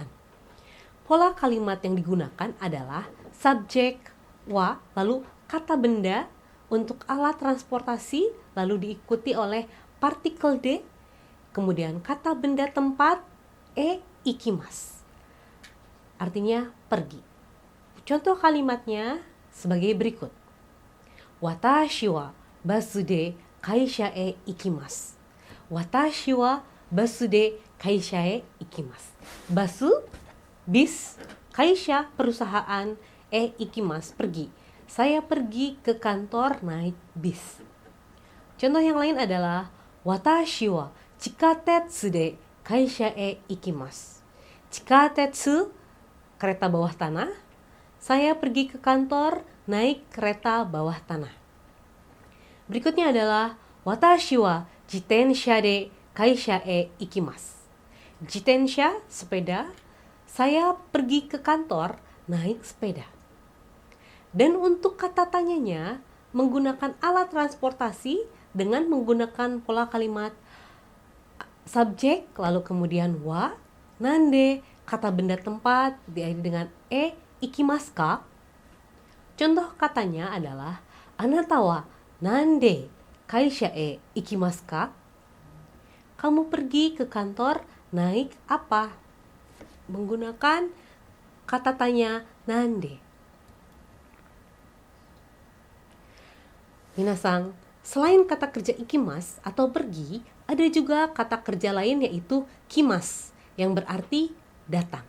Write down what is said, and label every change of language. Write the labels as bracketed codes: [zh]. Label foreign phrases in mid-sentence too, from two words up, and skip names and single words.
[id] Pola kalimat yang digunakan adalah subjek wa, lalu kata benda untuk alat transportasi, lalu diikuti oleh partikel d, kemudian kata benda tempat ikimasu. Artinya pergi. Contoh kalimatnya sebagai berikut. [ja] 私はバスで会社へ行きます. 私はバスで会社へ行きます. [id] Basu bis, kaisha perusahaan, ikimasu pergi. Saya pergi ke kantor naik bis. Contoh yang lain adalah [ja] 私は地下鉄で会社へ行きます. 地下鉄, [id] kereta bawah tanah. Saya pergi ke kantor naik kereta bawah tanah. Berikutnya adalah [ja] 私は自転車で会社へ行きます. 自転車, [id] sepeda. Saya pergi ke kantor naik sepeda. Dan untuk kata tanyanya menggunakan alat transportasi dengan menggunakan pola kalimat subjek lalu kemudian wa, nande, kata benda tempat diakhiri dengan [ja] 行きますか. [id] Contoh katanya adalah [ja] あなたは何で会社へ行きますか? [id] Kamu pergi ke kantor naik apa? Menggunakan kata tanya nande. Minasang, selain kata kerja ikimasu atau pergi, ada juga kata kerja lain yaitu kimasu yang berarti datang.